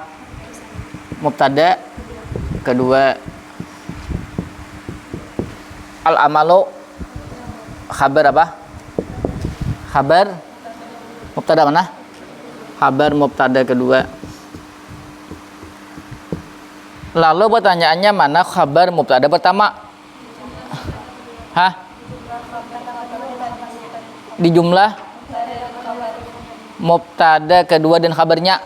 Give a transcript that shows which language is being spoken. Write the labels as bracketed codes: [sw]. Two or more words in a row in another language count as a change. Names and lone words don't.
[id] Mubtada. Kedua al-amalu khabar apa? Khabar mubtada mana? Khabar mubtada kedua. Lalu pertanyaannya mana khabar mubtada pertama? Hah? Di jumlah mubtada kedua dan khabarnya.